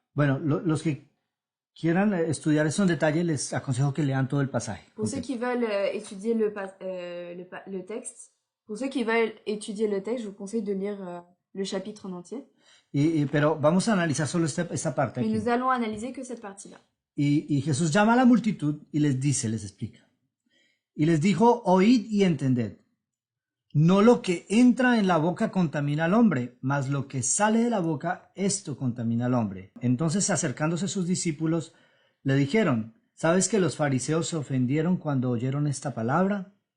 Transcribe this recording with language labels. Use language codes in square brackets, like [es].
[es] Bueno, los que quieran estudiar eso en detalle, les aconsejo que lean todo el pasaje. [fr] Pour ceux qui veulent étudier le texte, je vous conseille de lire le chapitre en entier. [es] Pero vamos a analizar solo esta parte [fr] Mais [es] aquí. [fr] nous allons analyser que cette partie-là. [es] Y Jesús llama a la multitud y les dice, les explica. Y les dijo, oíd y entended. No lo que entra en la boca contamina al hombre, mas lo que sale de la boca, esto contamina al hombre. Entonces, acercándose a sus discípulos, le dijeron, ¿sabes que los fariseos se ofendieron cuando oyeron esta palabra?